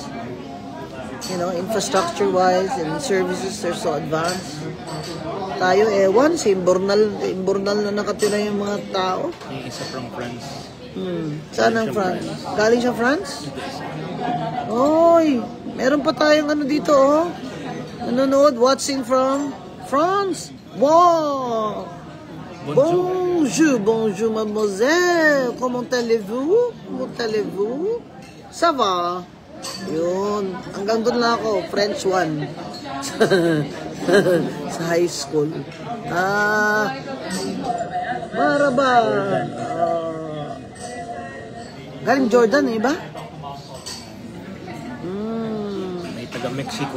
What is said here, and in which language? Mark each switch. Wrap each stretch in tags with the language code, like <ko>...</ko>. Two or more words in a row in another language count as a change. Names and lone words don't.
<en>You know, infrastructure-wise and services, they're so advanced.</en> <tl>Tayo, ewan, sa Imbornal na nakatira yung mga tao. Yung isa from France. Saan ang France? Galing siya France? Oy, meron pa tayong ano dito, oh. Nanonood,</tl> <en>watching from France. Wow!</en> <fr>Bonjour, bonjour, mademoiselle. Comment allez-vous? Comment allez-vous? Ça va?</fr> <tl>Yun. Hanggang doon lang ako. French 1. Sa high school. Maraba. Galing Jordan, eh ba? May taga-Mexico.</tl>